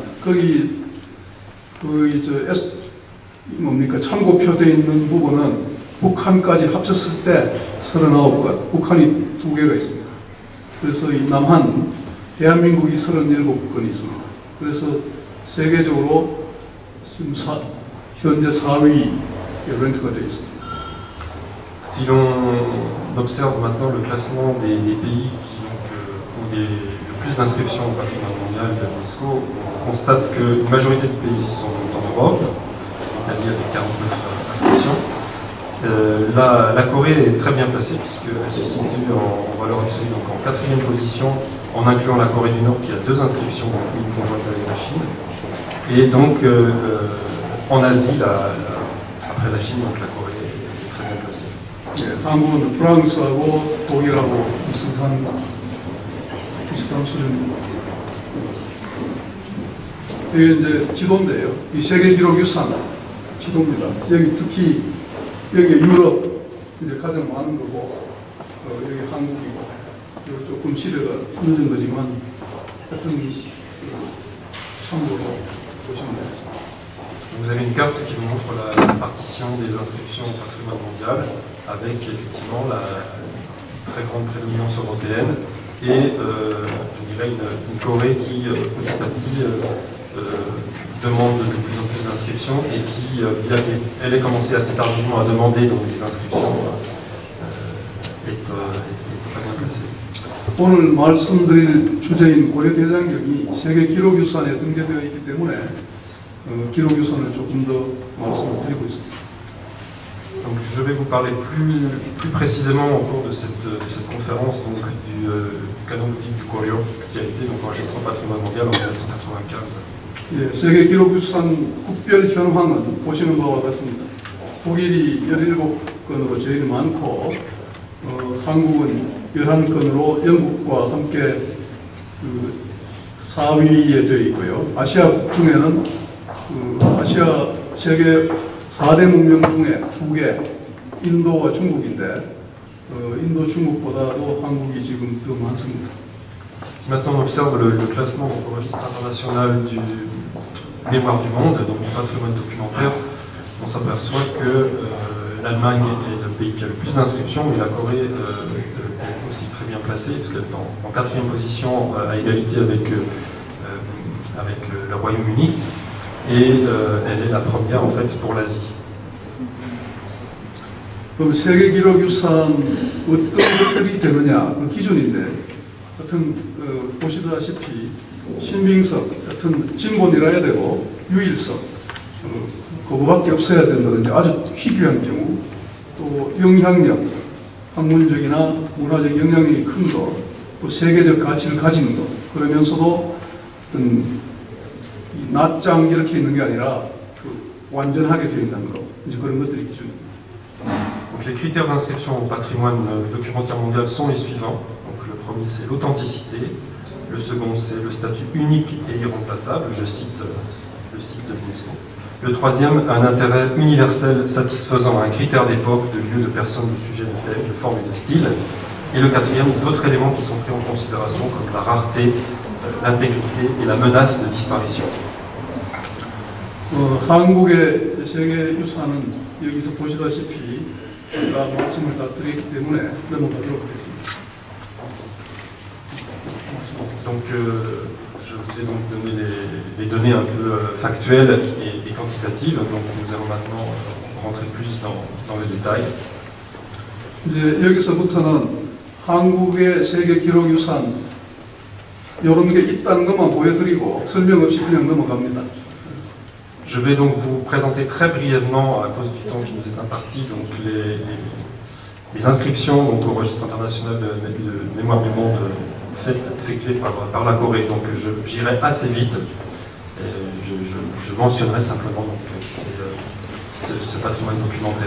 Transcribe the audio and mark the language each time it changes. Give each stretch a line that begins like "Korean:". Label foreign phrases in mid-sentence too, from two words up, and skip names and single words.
Korean: 거기 참고표 되어 있는 부분은 북한까지 합쳤을 때 39건, 북한이 2개가 있습니다. 그래서 이 남한, 대한민국이 37건이 있습니다. 그래서 세계적으로 지금 현재 4위 랭크가 되어 있습니다.
French: Si l'on observe maintenant le classement des pays qui ont le plus d'inscriptions au patrimoine mondial de l'UNESCO, on constate qu'une majorité de pays sont en Europe, l'Italie avec 49 inscriptions. La Corée est très bien placée puisqu'elle se situe en valeur absolue donc en 4e position, en incluant la Corée du Nord qui a 2 inscriptions, donc une conjointe avec la Chine. Et donc en Asie, après la Chine, donc la Corée est très bien placée.
Korean: 한국은 프랑스하고 독일하고 비슷한 수준입니다. 이게 이제 지도인데요. 이 세계 기록 유산 지도입니다. 여기 특히 여기 유럽 이제 가장 많은 거고 여기 한국이고 조금 시대가 늦은 거지만 하여튼 참고로 보시면 되겠습니다. Vous avez une carte qui vous montre la partition des inscriptions au patrimoine mondial, avec effectivement la très grande prédominance européenne et je dirais une Corée qui petit à petit demande de plus en plus d'inscriptions et qui, elle est commencée assez tardivement à demander donc des inscriptions, est très bien placée. 오늘 말씀드릴 주제인 고려대장경이 세계 기록유산에 등재되어 있기 때문에 기록유산을 조금 더 말씀을 드리고 있습니다.
French: Donc, je vais vous parler plus précisément au cours de cette conférence donc, du canon bouddhique du Goryeo qui a été donc, enregistré au patrimoine mondial en 1995.
Korean: 예, 세계 기록유산 국별 현황은 보시는 바와 같습니다. 독일이 17건으로 제일 많고 한국은 11건으로 영국과 함께 4위에 되어 있고요. 아시아국 중에는 아시아 세계 4대 문명 중에 2개, 인도와 중국인데 인도, 중국보다도 한국이 지금 더 많습니다.
French: Si maintenant on observe le classement au registre international du Mémoire du Monde, donc du patrimoine documentaire, on s'aperçoit que l'Allemagne est le pays qui a le plus d'inscriptions, mais la Corée est aussi très bien placée, parce qu'elle est en 4e position à égalité avec le Royaume-Uni, et elle est la première en fait pour l'Asie.
Korean: 그럼 세계 기록 유산 어떤 것들이 되느냐 그 기준인데, 하여튼 보시다시피 신빙성, 하여튼 진본이라야 되고 유일성, 그거밖에 없어야 된다든지 아주 희귀한 경우, 또 영향력, 학문적이나 문화적 영향력이 큰 거, 또 세계적 가치를 가진 거, 그러면서도 어떤 낱장 이렇게 있는 게 아니라 완전하게 되어 있는 거, 이제 그런 것들이 기준입니다.
French: Donc les critères d'inscription au patrimoine documentaire mondial sont les suivants. Donc le premier c'est l'authenticité, le second c'est le statut unique et irremplaçable, je cite le site de l'UNESCO. Le troisième, un intérêt universel satisfaisant à un critère d'époque, de lieu, de personne, de sujet, de thème, de forme et de style. Et le quatrième, d'autres éléments qui sont pris en considération comme la rareté, l'intégrité et la menace de disparition.
Korean: 한국의 세계 유산은 여기서 보시다시피 제가 말씀을 다 드렸기 때문에 넘어가도록 하겠습니다.
French: Donc, je vous ai donc donné les données un peu factuelles et quantitatives. Donc, nous allons maintenant rentrer plus dans le détail.
Korean: 이제 여기서부터는 한국의 세계 기록 유산 이런 게 있다는 것만 보여드리고 설명 없이 그냥 넘어갑니다.
French: Je vais donc vous présenter très brièvement, à cause du temps qui nous est imparti, donc les inscriptions donc, au registre international de mémoire du monde effectuées par la Corée. Donc j'irai assez vite. Je mentionnerai simplement donc, ce patrimoine documentaire.